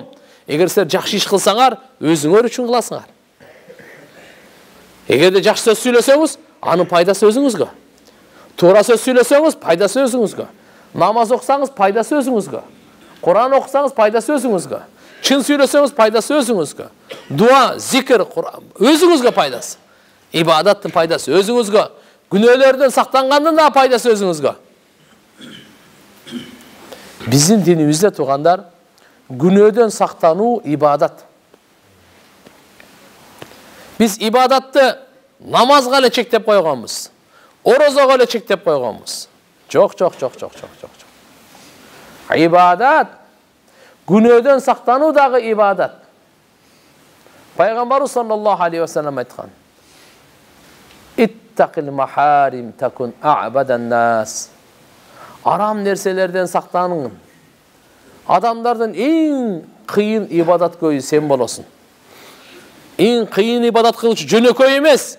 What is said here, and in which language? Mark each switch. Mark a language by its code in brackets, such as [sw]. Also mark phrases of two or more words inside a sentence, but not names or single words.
[ky] Эгер силер жакшы иш кылсаңар, өзүңөр үчүн кыласыңар. Эгерде жакшы сөз сүйлөсөңүз, анын пайдасы өзүңүзгө. Туура сөз сүйлөсөңүз, пайдасы өзүңүзгө. Намаз окусаңыз, пайдасы өзүңүзгө. Кур'ан окусаңыз, пайдасы өзүңүзгө. Чын сүйлөсөңүз, пайдасы өзүңүзгө. Дуа, зикир, özüңүzгө пайдасы. İbadаттын пайдасы өзүңүзгө. Күнөөлөрдөн сактангандын да пайдасы өзүңүзгө. Биздин динибизде туугандар, күнөөдөн сактануу ибадат. Биз ибадатты намазга эле чектеп койгонбуз. Орозого эле чектеп койгонбуз. Жок. Ибадат, күнөөдөн сактануу дагы ибадат. Пайгамбарыбыз [ar] صلى الله عليه وسلم [ky] айткан: [ar] "اتق المحارم تكن أعبد الناس." [ky] Арам нерселерден сактаныңын. Адамдардын эң кыйын ибадаткөйү сен болосуң. Эң кыйын ибадат кылуучу жөнөкөй эмес.